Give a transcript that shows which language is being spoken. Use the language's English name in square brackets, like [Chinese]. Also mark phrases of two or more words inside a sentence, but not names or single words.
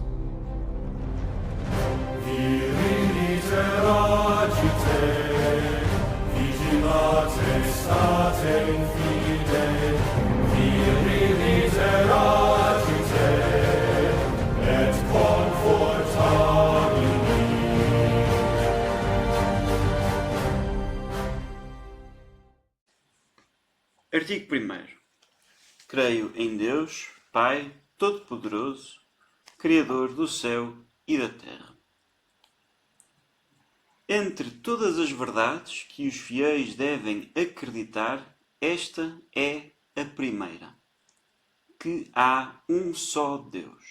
[Latin] Viriliter agite, vigilate state in fide, viriliter agite, et confortamini. [Portuguese] Artigo 1º. Creio em Deus, Pai Todo-Poderoso, Criador do céu e da terra. Entre todas as verdades que os fiéis devem acreditar, esta é a primeira: que há um só Deus.